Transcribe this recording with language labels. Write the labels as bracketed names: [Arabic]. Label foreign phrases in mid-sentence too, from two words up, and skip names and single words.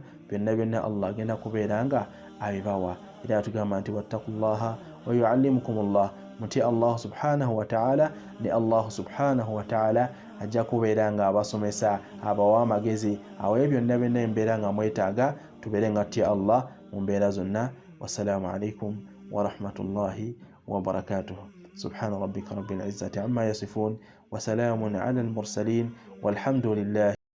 [Ganda] Byonna byonna Allah agenda kubeera nga abibawa. Era atugamba nti [Arabic] واتقوا الله ويعلمكم الله, [Ganda] mutya [Arabic] الله سبحانه وتعالى, [Ganda] ne [Arabic] الله سبحانه وتعالى [Ganda] ajja kubeera nga abasomesa, abawa amagezi. Awo byonna byonna embeera nga mwetaaga tubeere nga tutya Allah mu mbeera zonna. [Arabic] والسلام عليكم ورحمة الله وبركاته. سبحان ربك رب العزة عما يصفون وسلام على المرسلين والحمد لله.